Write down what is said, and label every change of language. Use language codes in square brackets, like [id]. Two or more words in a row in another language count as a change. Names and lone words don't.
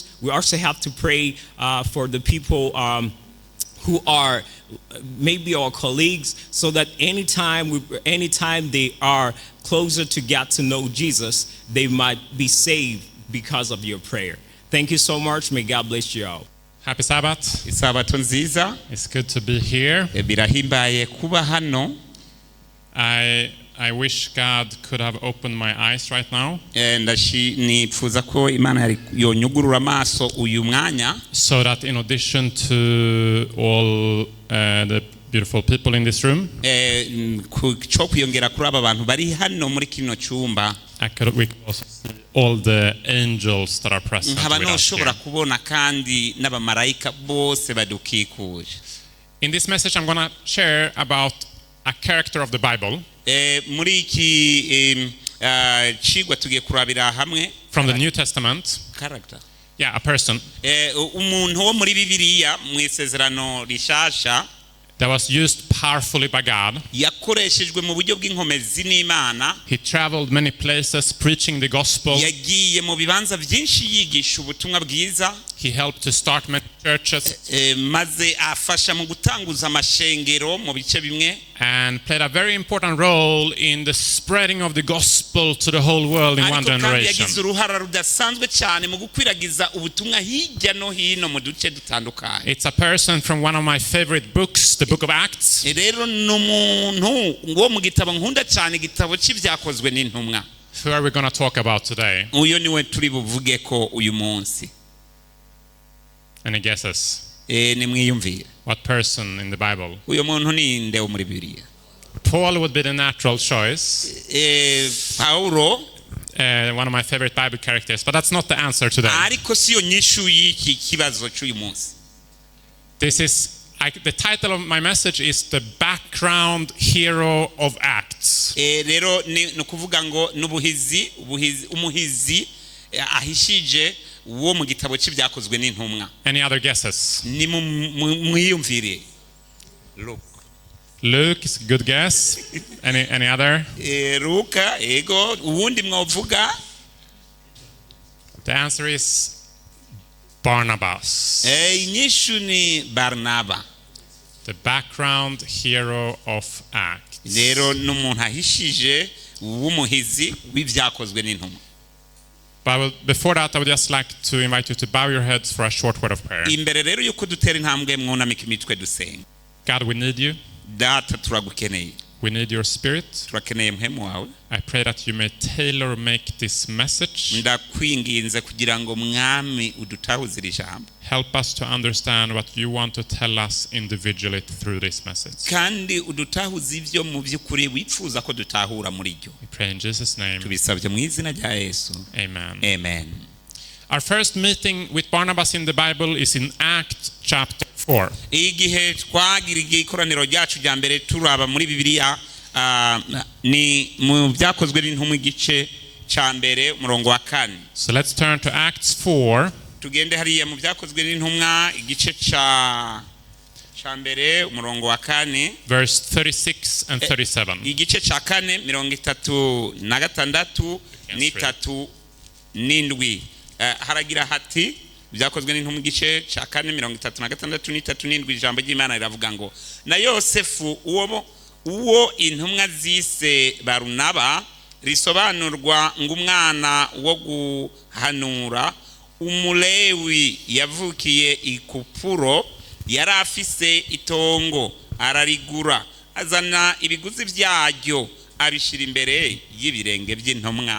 [en] We also have to pray for the people who are maybe our colleagues, so that anytime they are closer to get to know Jesus, they might be saved because of your prayer. Thank you so much. May God bless you all. Happy Sabbath. [rn] Isabato nziza. [en] It's good to be here. [rn] Birahimbaye kuba hano. [en] I I wish God could have opened my eyes right now [rn] nifuza ko Imana yonyugurura amaso uyu mwanya [en] so that in addition to all the beautiful people in this room, [rn] cyo kwiyongera kuri aba bantu bari hano muri kino cyumba [en] we could also see all the angels that are present [rn] nkaba [en] with us [rn] noshobora [en] here. [rn] kubona kandi n'abamarayika bose badukikuje. [en] In this message, I'm going to share about a character of the Bible [rn] muri iki cigwa tugiye kurabira hamwe [en] from the New Testament. character Yeah, a person [rn] umuntu wo muri Bibiliya mu isezerano rishasha [en] that was used powerfully by God. [rn] yakoreshejwe mu buryo bw'inkomezi n'Imana. [en] He traveled many places preaching the gospel. [rn] yagiye mu bibanza byinshi yigisha ubutumwa bwiza. [en] He helped to start many churches [rn] maze afasha mu gutanguza amashengero mu bice bimwe [en] and played a very important role in the spreading of the gospel to the whole world in one [rn] ariko kandi [en] generation. [rn] yagize uruhara rudasanzwe cyane mu gukwiragiza ubutumwa hirya no hino mu duce dutandukanye. [en] It's a person from one of my favorite books, the book of Acts. [rn] rero n'umuntu wo mu gitabo nkunda cyane, igitabo cy'ibyakozwe n'intumwa. [en] Who are we going to talk about today? [rn] uyu niwe turi buvuge ko uyu munsi. [en] Any guesses? [rn] nimwiyumvire [en] What person in the Bible? [rn] uyu muntu ni nde wo muri Bibiliya? [en] Paul would be the natural choice. [rn] Paulo, [en] One of my favorite Bible characters, but that's not the answer today. [rn] ariko siyo nyishu y'iki kibazo cy'uyu munsi. [en] This is the title of my message is the background hero of Acts. [rn] rero ni ukuvuga ngo n'ubuhizi umuhizi ahishije wo mu gitabo cy'ibyakozwe n'intumwa. [en] Any other guesses? [rn] ni mwiyumvire. [en] Luke is a good guess. Any other? [rn] Luka, ego, uwundi mwavuga? [en] The answer is Barnabas. [rn] Inyishu ni Barnaba. [en] The background hero of Acts. [rn] Rero n'umuntu ahishije w'umuhizi w'ibyakozwe n'intumwa. [en] But before that, I would just like to invite you to bow your heads for a short word of prayer. [rn] Imbere rero yuko dutera intambwe mwunamika imitwe dusenga. [en] God, we need you. [rn] Data turagukeneye. [en] We need your spirit. [rn] Turakeneye mpemu wawe. [en] I pray that you may tailor make this message. [rn] Ndakwinginze kugira ngo mwami udutahuzire ijambo. [en] Help us to understand what you want to tell us individually through this message. [rn] Kandi udutahuze ivyo mu by'ukuri wifuza ko dutahura muri ryo. [en] We pray in Jesus' name. [rn] Tubisabye mu izina rya Yesu. [en] Amen. [rn] Amen. [en] Our first meeting with Barnabas in the Bible is in Acts chapter 4. [rn] Igihe twagiriye ikoraniro ryacu rya mbere turaba muri Bibiliya ni mu byakozwe n'intumwa igice cya mbere umurongo wa 4. [en] So let's turn to Acts 4. [rn] Tugende hariya mu byakozwe n'intumwa igice cya mbere umurongo wa 4. [en] Verse 36 and 37. [rn] Igice cya 4 36 n'itatu n'indwi. Haragira hati byakozwe n'intumwa igice cya 4 36 n'itatu n'indwi. Ijambo ry'Imana riravuga ngo na Yosefu uwo intumwa zise Barnaba risobanurwa ng'umwana wo guhanura, umulewi yavukiye i Kupuro, yari afise itongo ararigura, azana ibiguzi byaryo abishira imbere y'ibirenge by'intumwa.